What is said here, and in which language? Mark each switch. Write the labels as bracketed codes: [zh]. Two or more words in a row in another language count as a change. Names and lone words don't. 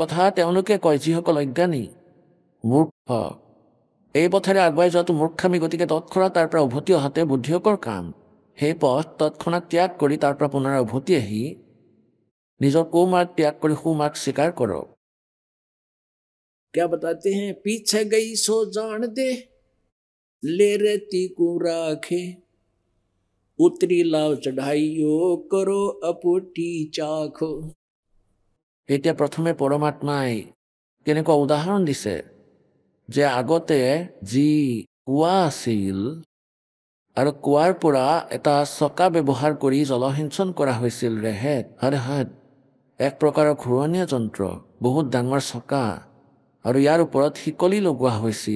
[as] এনেধৰণৰ কথা তেওঁলোকে কয় যিসকল অজ্ঞানী, মূৰ্খ। এই পথেৰে আগুৱাই যোৱাটো মূৰ্খামি, গতিকে তৎক্ষণাত তাৰ পৰা উভতি অহাতে বুদ্ধিয়কৰ কাম। সেই পথ তৎক্ষণাত ত্যাগ কৰি তাৰ পৰা পুনৰ উভতি আহি নিজৰ কুমাৰ্গ ত্যাগ কৰি সুমাৰ্গ স্বীকাৰ কৰক। [hi] क्या बताते हैं, पीछे गई सो जान दे, ले रेती को राखे, उतरी लाव चढ़ाइयो करो अपुटी चाखो। [as] এতিয়া প্ৰথমে পৰমাত্মাই কেনেকুৱা উদাহৰণ দিছে যে আগতে যি কুঁৱা আছিল আৰু কুঁৱাৰ পৰা এটা চকা ব্যৱহাৰ কৰি জলসিঞ্চন কৰা হৈছিল, ৰেহেত হাত এক প্ৰকাৰৰ ঘূৰণীয়া যন্ত্ৰ, বহুত ডাঙৰ চকা, আৰু ইয়াৰ ওপৰত শিকলি লগোৱা হৈছিল।